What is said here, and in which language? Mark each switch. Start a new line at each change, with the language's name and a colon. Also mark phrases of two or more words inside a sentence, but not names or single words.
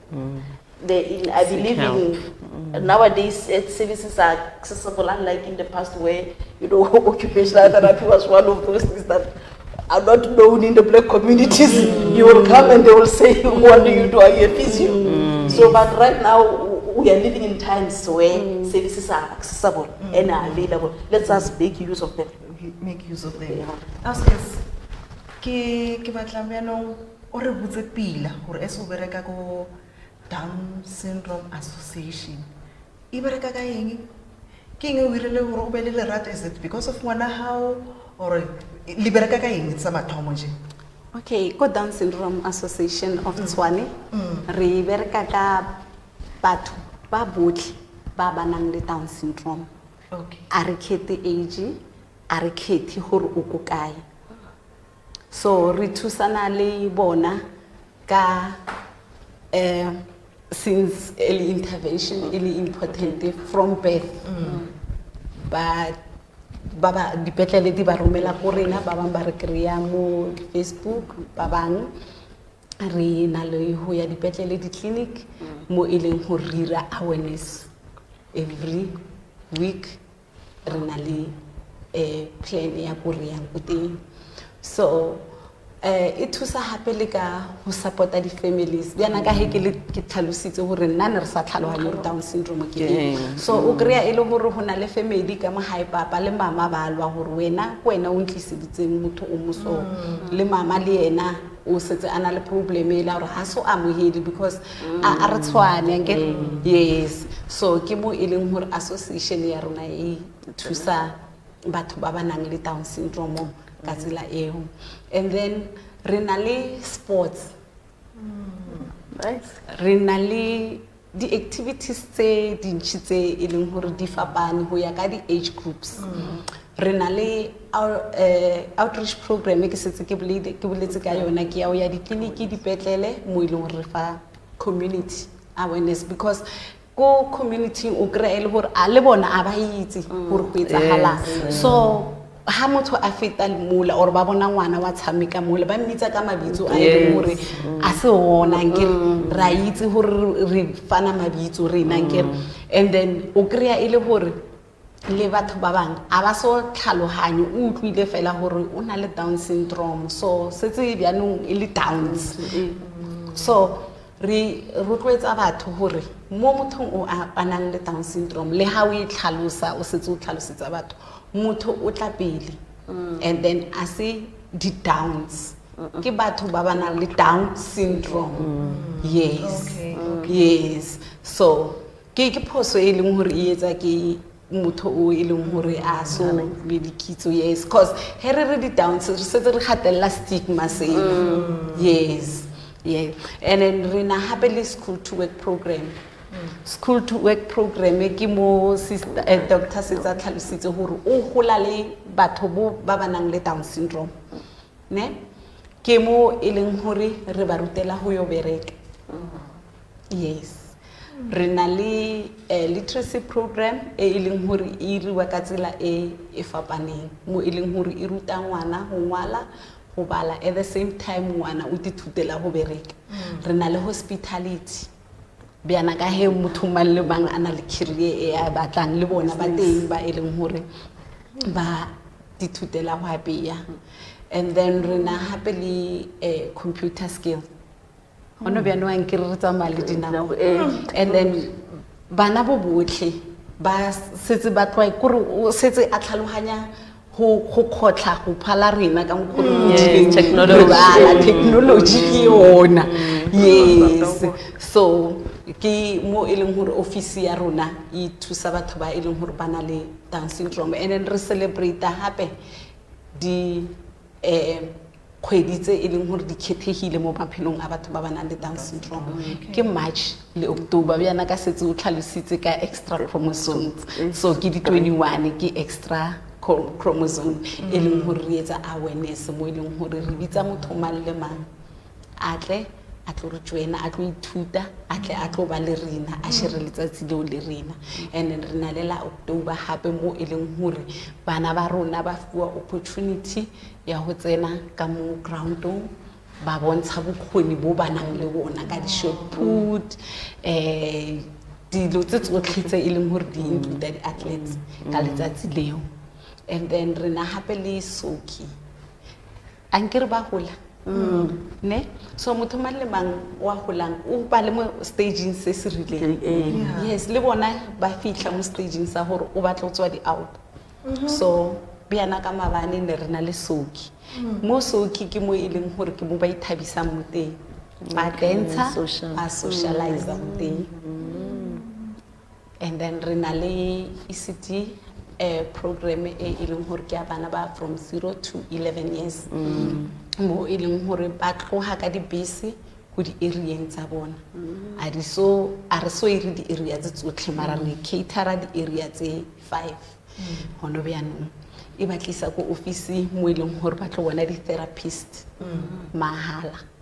English: I believe in nowadays services are accessible, unlike in the past where, you know, occupational therapy was one of those things that are not known in the black communities. You will come and they will say, what do you do? Are you a physio? So, but right now we are living in times where services are accessible and are available. Let's just make use of them. Make use of them.
Tswana: Askes, ke batla byanong o re botse pila gore es o bereka go Down Syndrome Association. E bereka ka eng? Ke eng o irile gore o be le lerato?
English: Is it because of
Tswana: ngwana hao or le bereka ka eng tsa mathomo je? Okay, ko Down Syndrome Association of Tshwane, re bereka ka batho ba botlhe ba ba nang le Down syndrome. Okay. A re kgethe age, a re kgethe gore o ko kae. So re thusana le bona ka
English: since early intervention, really important from birth.
Tswana: But baba dipetlele di ba romela ko rena ba bang ba re kreya mo Facebook, ba bang re na le ho ya dipetlele di clinic mo eleng ho rira
English: awareness every week.
Tswana: Re na le plan ya go re yang ko teng. So e thusa hape le ka ho supporta di families bjana ka he ke tlhalositse hore nna ne re sa tlhalohanya Down syndrome ke eng. So o kreya e le hore ho na le family ka mo hae papa le mama ba lwa hore wena o ntliseditseng motho o moso le mama le yena o setse ana le problem e la hore ha so amohedi because a re tshwane nke. Yes, so ke mo e leng hore association ya rona e thusa batho ba ba nang le Down syndrome ka tsela eo. And then re na le sports, Right. re na le di-activities tse dintši tse e leng gore di fapane go ya ka di-age groups. Re na le
English: outreach program
Tswana: e ke setse ke boletse ka yona ke ya o ya ditleliniki dipetlele mo e leng gore re fa
English: community awareness,
Tswana: because ko community o kry-e le gore a le bona a ba itse gore go etsagalang. So ha motho a feta mola or ba bona ngwana wa tshameka mola ba mmitsa ka mabitso a e gore a se ona nkere ra itse gore re fana mabitso rena nkere, and then o kry-a e le gore le batho ba bang a ba so tlhaloganye o utlwile fela gore o na le Down syndrome, so setse bjanong e le Downs. So re rotloetsa batho gore mo mothong o a nang le Down syndrome le ha o e tlhalosa o setse o tlhalosetsa batho motho o tla pele, and then a se di Downs ke batho ba ba nang le Down syndrome. Yes. Yes, so ke phoso e leng gore e etsa ke motho o e leng gore a so le dikitso. Yes, cause he re di Downs re setse re gatella stigma seno. Yes. Yeah, and then re na hape le
English: school to work program. School to work program
Tswana: ke mo
English: sister doctor
Tswana: setsa tlhalositse gore o gola le batho ba ba nang le Down syndrome, ne ke mo e leng gore re ba rutela go yo bereka. Yes, re na le
English: literacy program
Tswana: e leng gore e riwa ka tsela e fapaneng mo e leng gore e ruta ngwana go ngwala go bala
English: at the same time
Tswana: ngwana o dithutela go bereka. Re na le hospitality bjana ka he motho mang le bang ana le career e a batlang le bona ba teng ba e leng gore ba dithutela go apeya. And then re na hape le
English: computer skill
Tswana: ono bjano a nkere re tsamaya le dinao, and then bana bo botlhe ba setse ba tloa kore o setse a tlhaloganya go khotla go phala rena ka technology ke yona. Yes, so ke mo e leng gore office ya rona e thusa batho ba e leng gore ba na le Down syndrome, and then re celebrate hape di kgwedi tse e leng gore di khethegile mo maphelong a batho ba ba nang le Down syndrome. Ke March le October bjana ka setse o tlhalositse ka
English: extra chromosomes,
Tswana: so ke di 21 ke
English: extra chromosome
Tswana: e leng gore re etsa awareness mo e leng gore re bitsa motho mang le mang atle a tlo re joina a tlo ithuta atle a tlo ba le rena a shere letsatsi leo le rena. And then re na le la October hape mo e leng gore bana ba rona ba fiwa opportunity ya go tsena ka mo groundong ba bontsha bokgoni bo banang le bona ka di
English: short put
Tswana: dilo tse tsotlhe tse e leng gore di include di athletes ka letsatsi leo. And then re na hape le soki ankere ba gola ne so motho mang le mang wa golang o ba le mo staging se se rileng. Yes, le bona ba fitla mo staging sa gore o batla go tswa di out. So bjana ka mabane ne re na le soki mo soki ke mo e leng gore ke mo ba ithabisa mo teng ba dancer ba socialize mo teng. And then re na le
English: ECD program
Tswana: e leng gore ke a bana ba
English: from 0 to 11 years
Tswana: mo e leng gore ba tloga ka dibese go di areaeng tsa bona a re so ire di area tse tsotlhe mara re catera di area tse 5 hono bjanong e batlisa ko office mo e leng gore ba tlo bona di therapist mahala.